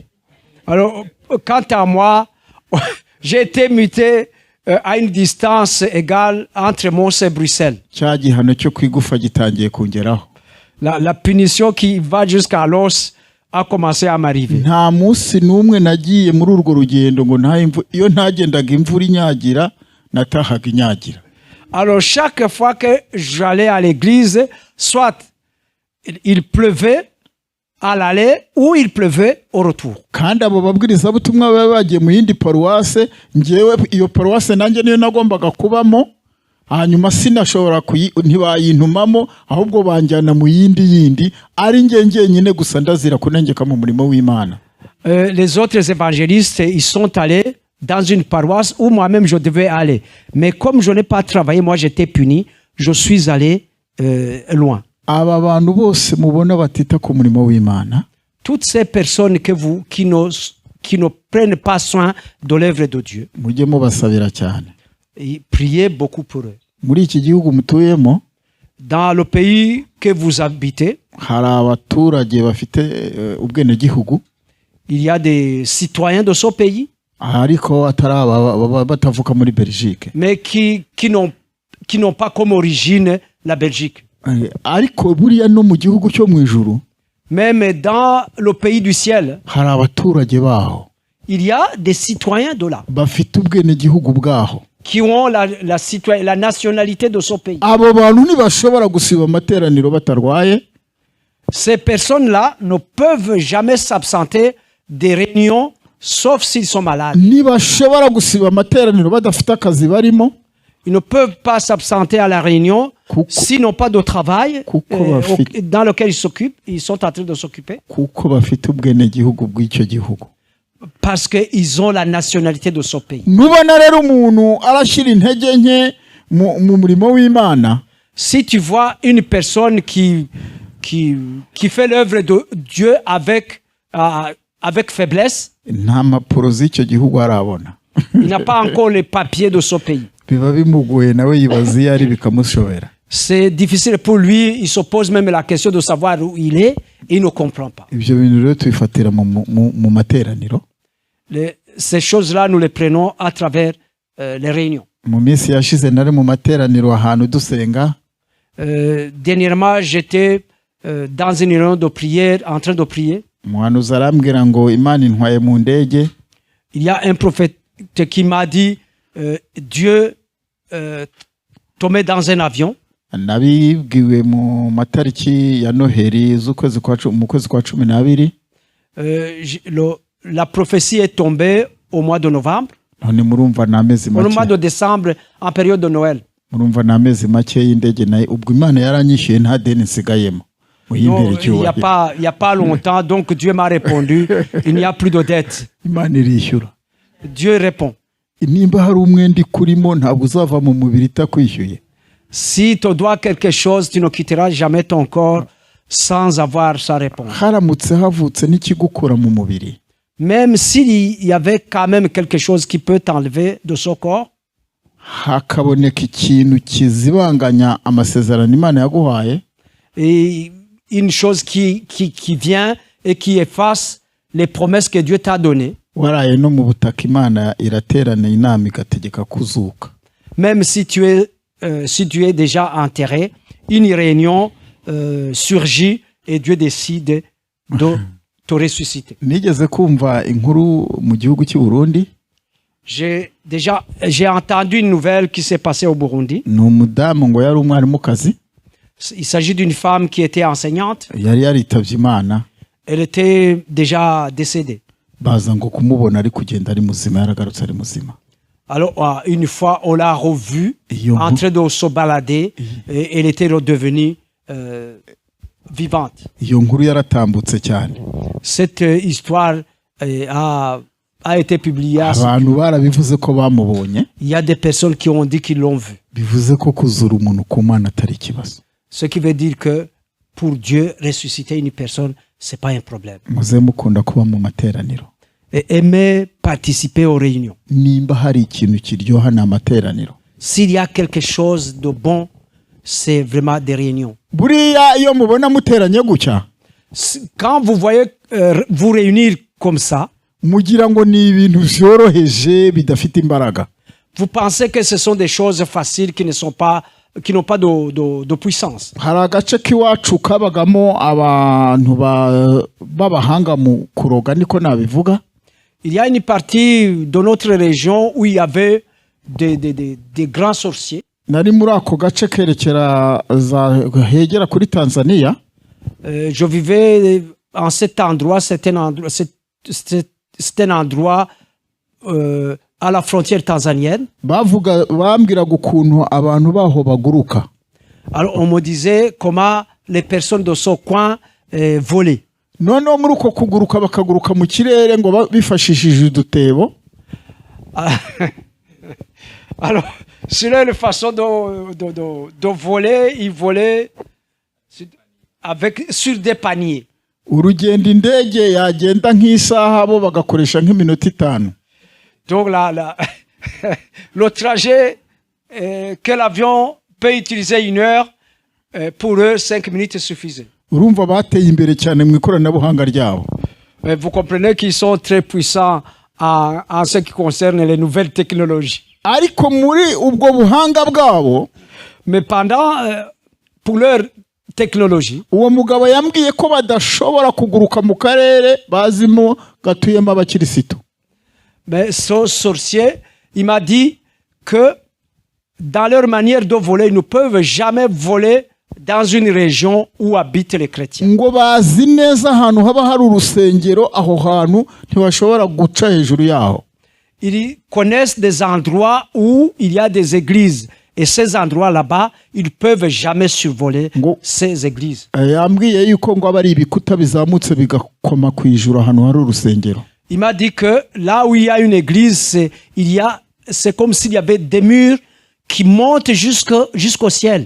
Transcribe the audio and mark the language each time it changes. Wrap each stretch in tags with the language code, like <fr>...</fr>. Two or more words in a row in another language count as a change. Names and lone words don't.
<fr>Alors, quant à moi, j'ai été muté à une distance égale entre Mons et Bruxelles.</fr> <rw>Cya gihano cyo kwigufa gitangiye kungeraho.</rw> <fr>La punition qui va jusqu'à l'os a commencé à m'arriver.</fr> <rw>Nta munsi n'umwe nagiye muri urwo rugendo ngo iyo ntagendaga imvura inyagira natahaga inyagira.</rw> <fr>Alors chaque fois que j'allais à l'église, soit il pleuvait à l'aller ou il pleuvait au retour.</fr> <rw>Kandi abo babwirizabutumwa baba bagiye mu yindi paruwase, ngewe iyo paruwase nanjye niyo nagombaga kubamo, hanyuma sinashobora ntibayintumamo, ahubwo banjyana mu yindi ari nge nyine gusa ndazira kunengeka mu murimo w'Imana.</rw> <fr>Les autres évangélistes, ils sont allés dans une paroisse où moi-même je devais aller. Mais comme je n'ai pas travaillé, moi j'étais puni, je suis allé loin.</fr> <rw>Aba bantu bose mubona batita ku murimo w'Imana,</rw> <fr>toutes ces personnes qui ne prennent pas soin de l'œuvre de Dieu,</fr> <rw>mujye mubasabira cyane.</rw> <fr>Et priez beaucoup pour eux.</fr> <rw>Muri iki gihugu mutuyemo,</rw> <fr>dans le pays que vous habitez,</fr> <rw>hari abaturage bafite ubwenegihugu.</rw> <fr>Il y a des citoyens de ce pays,</fr> <rw>ariko atari batavuka muri Belgique,</rw> <fr>mais qui n'ont pas comme origine la Belgique.</fr> <rw>Ariko buriya no mu gihugu cyo mu ijuru,</rw> <fr>même dans le pays du ciel,</fr> <rw>hari abaturage baho,</rw> <fr>il y a des citoyens de là</fr> <rw>bafite ubwenegihugu bwaho,</rw> <fr>qui ont la nationalité de ce pays.</fr> <rw>Abo bantu ntibashobora gusiba amateraniro batarwaye.</rw> <fr>Ces personnes-là ne peuvent jamais s'absenter des réunions sauf s'ils sont malades.</fr> <rw>Ntibashobora gusiba amateraniro badafite akazi barimo.</rw> <fr>Ils ne peuvent pas s'absenter à la réunion s'ils n'ont pas de travail dans lequel ils sont en train de s'occuper.</fr> <rw>Kuko bafite ubwenegihugu bw'icyo gihugu.</rw> <fr>Parce qu'ils ont la nationalité de ce pays.</fr> <rw>Nubona rero umuntu arashyira intege nke mu murimo w'Imana,</rw> <fr>si tu vois une personne qui fait l'œuvre de Dieu avec faiblesse,</fr> <rw>nta mpapuro z'icyo gihugu arabona.</rw> <fr>Il n'a pas encore les papiers de ce pays.</fr> <rw>Biba bimugoye nawe yibaza iyo ari bikamushobera.</rw> <fr>C'est difficile pour lui, il se pose même la question de savoir où il est et il ne comprend pas.</fr> <rw>Ibyo bintu rero tubifatira mu materaniro.</rw> <fr>Ces choses-là, nous les prenons à travers les réunions.</fr> <rw>Mu minsi yashize nari mu materaniro ahantu dusenga.</rw> <fr>Dernièrement, j'étais dans une réunion de prière, en train de prier.</fr> <rw>Umuhanuzi arambwira ngo Imana intwaye mu ndege.</rw> <fr>Il y a un prophète qui m'a dit Dieu te met dans un avion.</fr> <rw>Nabibwiwe mu matariki ya Noheri mu kwezi kwa 12.</rw> <fr>La prophétie est tombée au mois de novembre.</fr> <rw>None murumva n'amezi make.</rw> <fr>Au mois de décembre, en période de Noël.</fr> <rw>Murumva n'amezi make y'indege nayo ubwo Imana yaranyishyuye nta deni nsigayemo.</rw> <fr>Non, il n'y a pas longtemps, donc Dieu m'a répondu, il n'y a plus de dette.</fr> <rw>Imana irishyura.</rw> <fr>Dieu répond.</fr> <rw>Nimba hari umwenda kurimo ntabwo uzava mu mubiri itakwishyuye.</rw> <fr>Si tu dois quelque chose, tu ne quitteras jamais ton corps sans avoir sa réponse.</fr> <rw>Haramutse havutse n'ikigukura mu mubiri.</rw> <fr>Même s'il y avait quand même quelque chose qui peut t'enlever de ce corps,</fr> <rw>hakaboneka ikintu kizibanganya amasezerano Imana yaguhaye,</rw> <fr>et une chose qui vient et qui efface les promesses que Dieu t'a données.</fr> <rw>Waraye no mu butaka Imana iraterana inama igategeka kuzuka.</rw> <fr>Même si tu es si tu es déjà enterré, une réunion surgit et Dieu décide de te ressusciter.</fr> <rw>nigeze kumva inkuru mu gihugu cy'u Burundi.</rw> <fr>J'ai entendu une nouvelle qui s'est passée au Burundi.</fr> <rw>Ni umudamu ngo yari umwarimukazi,</rw> <fr>Il s'agit d'une femme qui était enseignante.</fr> <rw>yari yaritavye Imana,</rw> <fr>Elle était déjà décédée.</fr> <rw>baza ngo kumubona ari kugenda ari muzima, yaragarutse ari muzima.</rw> <fr>Alors, une fois, on l'a revue en train de se balader et elle était redevenue vivante.</fr> <rw>Iyo nkuru yaratambutse cyane,</rw> <fr>Cette histoire a été publiée.</fr> <rw>abantu barabivuze ko bamubonye,</rw> <fr>Il y a des personnes qui ont dit qu'ils l'ont vu.</fr> <rw>bivuze ko kuzura umuntu ku Mana atari ikibazo.</rw> <fr>Ce qui veut dire que pour Dieu, ressusciter une personne, c'est pas un problème.</fr> <rw>Muze mukunda kuba mu materaniro,</rw> <fr>Et aimer participer aux réunions.</fr> <rw>nimba hari ikintu kiryoha ni amateraniro.</rw> <fr>S'il y a quelque chose de bon, c'est vraiment des réunions.</fr> <rw>Buriya iyo mubona muteranye gutya,</rw> <fr>Quand vous voyez vous réunir comme ça,</fr> <rw>mugira ngo ni ibintu byoroheje bidafite imbaraga.</rw> <fr>vous pensez que ce sont des choses faciles qui n'ont pas de puissance.</fr> <rw>Hari agace k'iwacu kabagamo abantu b'abahanga mu kuroga, niko nabivuga.</rw> <fr>Il y a une partie de notre région où il y avait des grands sorciers.</fr> <rw>Nari muri ako gace kerekera hegera kuri Tanzania.</rw> <fr>Je vivais en cet endroit, c'était un endroit à la frontière tanzanienne.</fr> <rw>Bambwiraga ukuntu abantu baho baguruka.</rw> <fr>Alors on me disait comment les personnes de ce coin volaient.</fr> <rw>Noneho muri uko kuguruka bakaguruka mu kirere ngo bifashishije udutebo.</rw> <fr>Alors, c'est une façon de voler, ils volaient sur des paniers.</fr> <rw>Urugendo indege yagenda nk'isaha bo bagakoresha nk'iminota 5.</rw> <fr>Donc le trajet que l'avion peut utiliser 1 heure, pour eux 5 minutes suffisait.</fr> <rw>Urumva bateye imbere cyane mu ikoranabuhanga ryabo.</rw> <fr>Vous comprenez qu'ils sont très puissants en ce qui concerne les nouvelles technologies.</fr> <rw>Ariko muri ubwo buhanga bwabo,</rw> <fr>mais pour leur technologie,</fr> <rw>uwo mugabo yambwiye ko badashobora kuguruka mu karere bazimo gatuyemo abakirisitu.</rw> <fr>Mais ce sorcier, il m'a dit que dans leur manière de voler, ils ne peuvent jamais voler dans une région où habitent les chrétiens.</fr> <rw>Ngo bazi neza ahantu haba hari urusengero, aho hantu ntibashobora guca hejuru yaho.</rw> <fr>Ils connaissent des endroits où il y a des églises. Et ces endroits là-bas, ils ne peuvent jamais survoler ces églises.</fr> <rw>Yambwiye yuko ngo abari ibikuta bizamutse bigakoma ku ijuru ahantu hari urusengero.</rw> <fr>Il m'a dit que là où il y a une église, c'est comme s'il y avait des murs qui montent jusqu'au ciel.</fr>